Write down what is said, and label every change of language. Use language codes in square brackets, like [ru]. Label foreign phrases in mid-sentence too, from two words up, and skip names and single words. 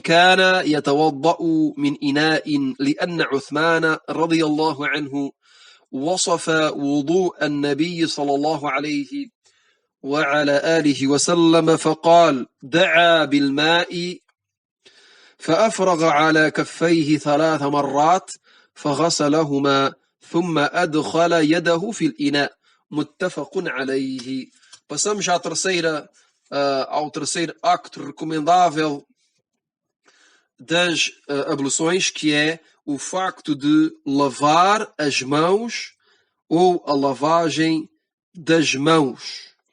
[ar] كان يتوضأ من إناء، لأن عثمان رضي الله عنه وصف وضوء النبي صلى الله عليه وعلى آله وسلم فقال: دعا بالماء فأفرغ على كفيه 3 مرات فغسلهما ثم أدخل يده في الإناء. متفق عليه. [pt] Passamos ao terceiro acto recomendável das abluções, que é o facto de lavar as mãos ou a lavagem das mãos.